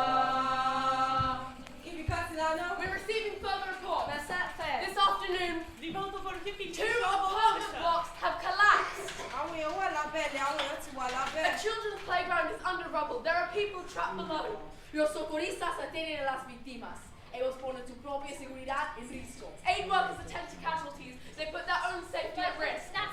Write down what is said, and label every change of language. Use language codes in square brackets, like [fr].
[en] We're receiving further reports. This afternoon, two apartment blocks have collapsed. The children's playground is under rubble. There are people trapped below. [es] Los socorristas atienden a las víctimas. Ellos ponen su propia seguridad en riesgo. [en] Aid workers attend to casualties. They put their own safety at risk.